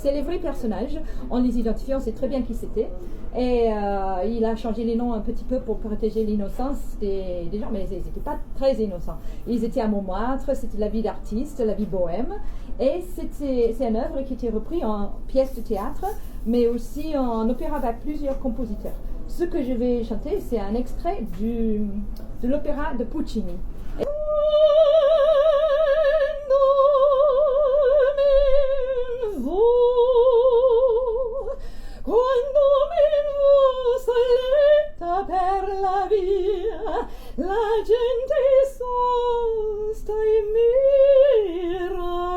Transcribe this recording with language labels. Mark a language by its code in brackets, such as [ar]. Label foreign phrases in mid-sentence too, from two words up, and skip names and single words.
[fr] C'est les vrais personnages. En les identifiant, on sait très bien qui c'était. Et il a changé les noms un petit peu pour protéger l'innocence des gens, mais ils n'étaient pas très innocents. Ils étaient à Montmartre, c'était la vie d'artiste, la vie bohème. Et c'est une œuvre qui était reprise en pièce de théâtre, mais aussi en opéra avec plusieurs compositeurs. Ce que je vais chanter, c'est un extrait de l'opéra de Puccini. [it] Quando mi soletta per la via, la gente sosta e mira.